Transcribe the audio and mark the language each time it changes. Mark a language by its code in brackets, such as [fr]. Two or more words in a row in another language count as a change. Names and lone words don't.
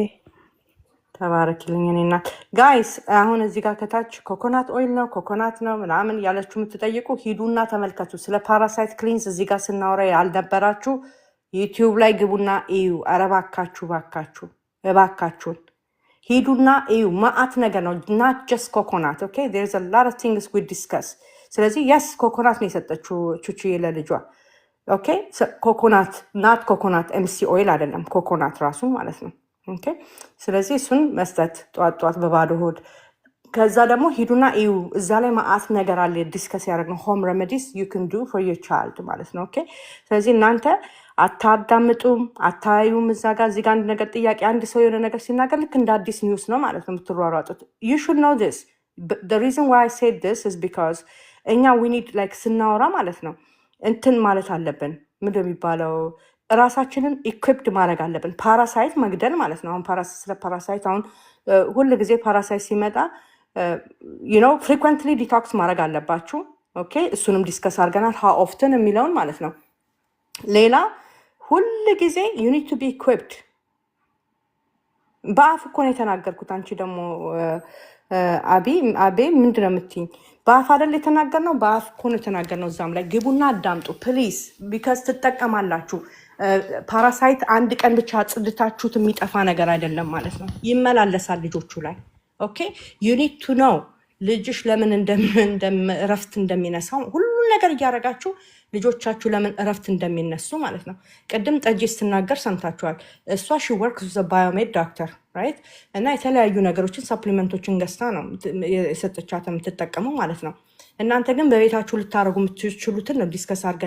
[am] ተባረክልኝ እኔና ጋይስ አሁን እዚህ ጋር ከታች [en] coconut oil [am] ነው ኮኮናት ነው ምናምን ያለችሁ የምትጠይቁ ሂዱና ተመልከቱ ስለ [en] parasite cleanse [am] እዚህ ጋር ስናወራ ያልነበራችሁ ዩቲዩብ ላይ ግቡና እዩ አረባካችሁ እባካችሁን ሂዱና እዩ ማአት ነገር ነው [en] not just coconut okay there's a lot of things we discuss [am] ስለዚህ yes ኮኮናት ነው የሰጠችው ቹቹዬ ለልጇ ኦኬ ኮኮናት [en] not coconut MC oil [am] አይደለም ኮኮናት ራሱ ማለት ነው ኦኬ ስለዚህ እሱን መስጠት ጧጧት በባዶ ሆድ ከዛ ደግሞ ሂዱና እዩ እዛ ላይ ማአት ነገር አለ ዲስከስ ያደረግነው [en] home remedies you can do for your child [am] ማለት ነው ኦኬ ስለዚህ እናንተ አታዳምጡም አታዩም እዛ ጋር እዚህ ጋር አንድ ነገር ጥያቄ አንድ ሰው የሆነ ነገር ሲናገር ልክ እንደ አዲስ ኒውስ ነው ማለት ነው የምትሯሯጡት [en] you should know this the reason why I said this is because [am] እኛ [en] we need like [am] ስናወራ ማለት ነው እንትን ማለት አለብን ምንድነው የሚባለው ራሳችንን ኢኩዊፕድ ማድረግ አለብን ፓራሳይት መግደል ማለት ነው አሁን ስለ ፓራሳይት አሁን ሁሉ ጊዜ ፓራሳይት ሲመጣ [en] you know frequently detox [am] ማድረግ አለባችሁ ኦኬ እሱንም ዲስከስ አድርገናል [en] how often [am] የሚለውን ማለት ነው ሌላ ሁሉ ጊዜ [en] you need to be equipped [am] በአፍ እኮ ነው የተናገርኩት አንቺ ደግሞ አቤ ምንድነው የምትይኝ በአፍ አይደል የተናገርነው በአፍ እኮ ነው የተናገርነው እዛም ላይ ግቡና አዳምጡ [en] please because [am] ትጠቀማላችሁ ፓራሳይት አንድ ቀን ብቻ ጽድታችሁት የሚጠፋ ነገር አይደለም ማለት ነው ይመላለሳል ልጆቹ ላይ ኦኬ [en] you need to know [am] ልጅሽ ለምን እረፍት እንደሚነሳው ሁሉን ነገር እያደረጋችሁ ልጆቻችሁ ለምን እረፍት እንደሚነሱ ማለት ነው። ቅድም ጠጅ ስትናገር ሰምታችኋል። እሷ [en] she work [am] ባዮሜድ ዶክተር ራይት እና የተለያዩ ነገሮችን ሰፕሊመንቶችን ገዝታ ነው የሰጠቻት የምትጠቀመው ማለት ነው። እናንተ ግን በቤታችሁ ልታደረጉ የምትችሉትን ነው ዲስከስ አድርገን